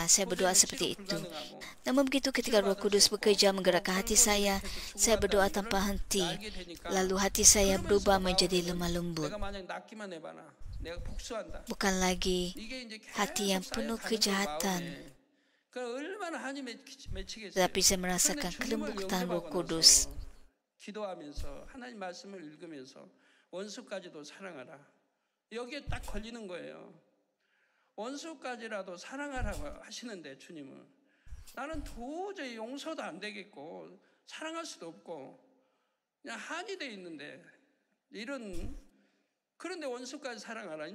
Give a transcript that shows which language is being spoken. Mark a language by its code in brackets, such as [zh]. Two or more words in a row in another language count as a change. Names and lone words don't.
[ms] Saya berdoa seperti itu. Namun begitu ketika Roh Kudus bekerja menggerakkan hati saya berdoa tanpa henti. Lalu hati saya berubah menjadi lemah lembut. Bukan lagi hati yang penuh kejahatan. Tetapi saya merasakan kelembutan Roh Kudus. [ko] 기도하면서 하나님 말씀을 읽으면서 원수까지도 사랑하라. 여기에 딱 걸리는 거예요. 원수까지라도 사랑하라고 하시는데 주님은 나는 도저히 용서도 안 되겠고 사랑할 수도 없고 그냥 한이 돼 있는데 그런데 원수까지 사랑하라.